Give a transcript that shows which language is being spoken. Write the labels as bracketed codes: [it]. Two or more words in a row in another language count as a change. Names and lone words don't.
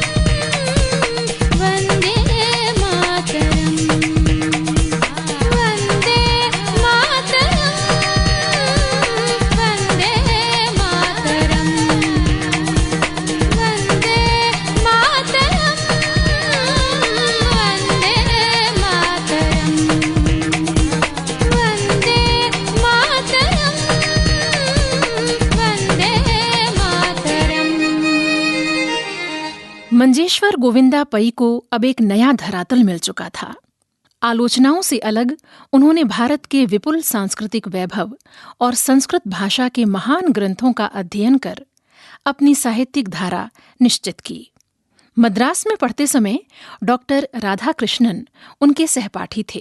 [sa] വന്ദേ മാതരം വന്ദേ മാതരം വന്ദേ മാതരം വന്ദേ മാതരം വന്ദേ മാതരം वंदे मातरम वंदे मातरम। [hi] मंजेश्वर गोविंदा पई को अब एक नया धरातल मिल चुका था। आलोचनाओं से अलग उन्होंने भारत के विपुल सांस्कृतिक वैभव और संस्कृत भाषा के महान ग्रंथों का अध्ययन कर अपनी साहित्यिक धारा निश्चित की। मद्रास में पढ़ते समय डॉक्टर राधाकृष्णन उनके सहपाठी थे।